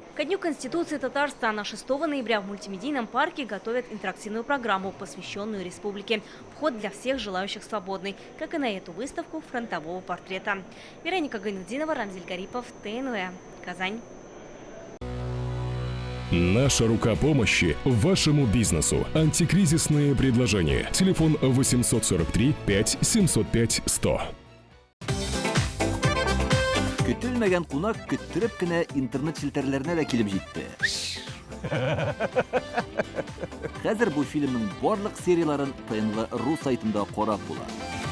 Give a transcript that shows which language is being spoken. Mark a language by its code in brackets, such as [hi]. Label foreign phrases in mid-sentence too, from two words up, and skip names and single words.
[ru] Ко дню Конституции Татарстана 6 ноября в мультимедийном парке готовят интерактивную программу, посвященную республике. Вход для всех желающих свободный, как и на эту выставку фронтового портрета. Вероника Гайнудинова, Рамзиль Гарипов, ТНВ, Казань. Наша рука помощи вашему бизнесу. Антикризисные предложения. Телефон 843 5 705 100. [tt] Көтелмәгән кунак көттөреп кенә интернет челтәрләренә дә килеп җитте. Хәзер бу фильмның барлык серияларын ТНВ.ру сайтында карап була.